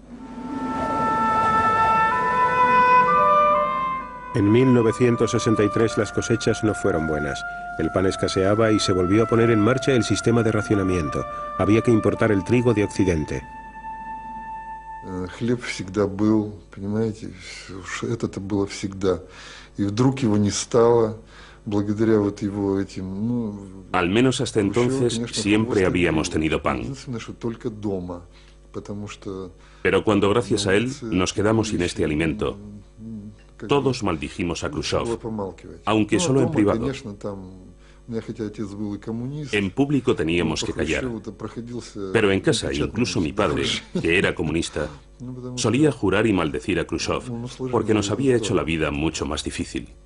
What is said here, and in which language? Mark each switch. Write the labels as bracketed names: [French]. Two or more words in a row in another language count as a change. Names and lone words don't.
[Spanish] En 1963 las cosechas no fueron buenas. El pan escaseaba y se volvió a poner en marcha el sistema de racionamiento. Había que importar el trigo de Occidente. [Russian] Хлеб всегда был, понимаете, это было всегда. И вдруг его не стало, благодаря вот его этим, ну... [Spanish] Al menos hasta entonces siempre habíamos tenido pan. [Russian] Единственное, что только дома, потому что... [Spanish] Pero cuando gracias a él nos quedamos sin este alimento, todos maldijimos a Khrushchev, aunque solo en privado. En público teníamos que callar, pero en casa, incluso mi padre, que era comunista, solía jurar y maldecir a Khrushchev, porque nos había hecho la vida mucho más difícil.